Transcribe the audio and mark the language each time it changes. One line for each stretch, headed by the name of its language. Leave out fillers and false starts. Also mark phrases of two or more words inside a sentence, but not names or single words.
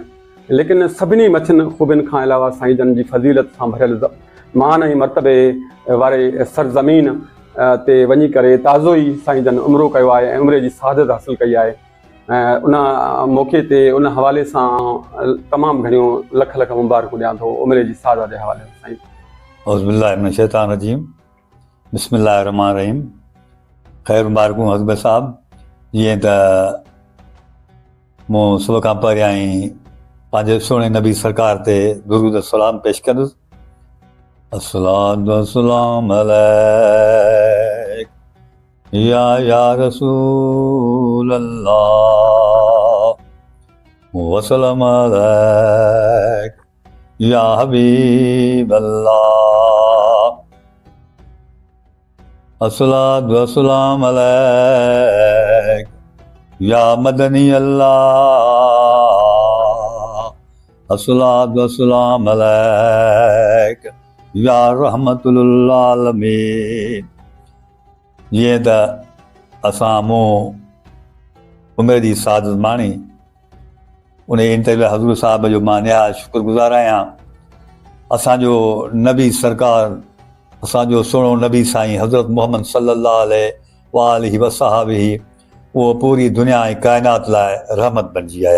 Sindhi: लेकिन सभिनी मथियुनि ख़ूबियुनि खां अलावा साईं जन जी फज़ीलत सां भरियल मान ऐं मर्तबे वारे सरज़मीन ते वञी करे ताज़ो ई साईं जन उमिरो कयो आहे ऐं उमिरे जी सआदत हासिल कई आहे। उन मौक़े ते उन हवाले सां तमामु घणियूं लख लख मुबारकूं ॾियां थो उमिरे जी सआदत जे हवाले सां।
Arabic: أعوذ بالله من الشيطان الرجيم بسم الله الرحمن الرحيم.
Sindhi: ख़ैर मुबारकूं हज़रत साहब। जीअं त मूं सुबुह खां पहिरियां ई पंहिंजे सुहिणे नबी सरकार ते दुरूद सलाम पेश कंदुसि।
Arabic: الصلاة والسلام عليك يا رسول الله, والسلام عليك يا حبيب الله الصلاة والسلام عليك يا مدني الله الصلاة والسلام عليك يا رحمة للعالمين.
Sindhi: जीअं त असां मूं उमिरि जी सआदत माणी, उन इंटरव्यू हज़ूर साहब जो मां निहायत शुक्रगुज़ार आहियां। असांजो नबी सरकार, असांजो सुहिणो नबी साईं हज़रत मुहम्मद
Arabic: صلى الله عليه وصحبه,
Sindhi: उहो पूरी दुनिया ऐं काइनात लाइ रहमत बणिजी आया।